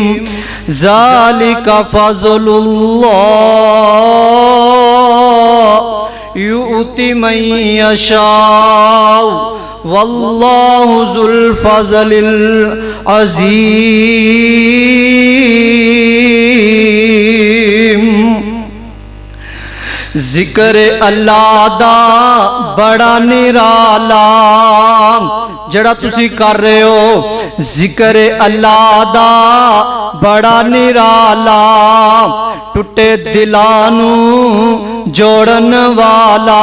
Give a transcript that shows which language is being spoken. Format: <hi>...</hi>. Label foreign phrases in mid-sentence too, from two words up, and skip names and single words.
<ar>ذلك فضل الله يؤتي من يشاء والله ذو الفضل العظيم.</ar> <pa>ذکر اللہ دا بڑا نرالا جیہڑا تسی کر رہے ہو. ذکر اللہ دا بڑا نرالا ٹٹے دلاں نوں جوڑن والا.</pa>